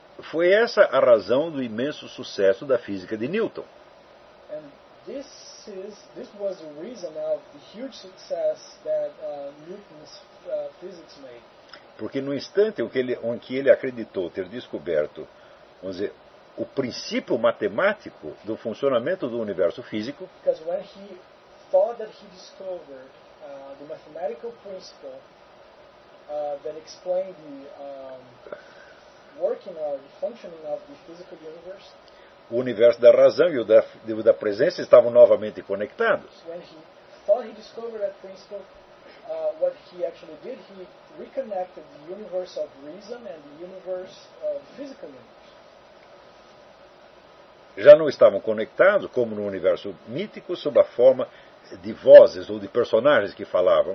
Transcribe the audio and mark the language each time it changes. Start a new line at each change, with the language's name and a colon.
Portuguese: Foi essa a razão do imenso sucesso da física de Newton.
English: And this was the reason of the huge success that Newton's physics made.
Portuguese: Porque no instante em que ele acreditou ter descoberto, vamos dizer, o princípio matemático do funcionamento do universo físico,
English: because when he thought that he discovered the mathematical principle that explained the working or functioning of the physical universe.
Portuguese: O universo da razão e o da presença estavam novamente conectados.
English: When he thought he discovered that principle, what he actually did, he reconnected the universe of reason and the universe of physical universe.
Portuguese: Já não estavam conectados, como no universo mítico, sob a forma de vozes ou de personagens que falavam.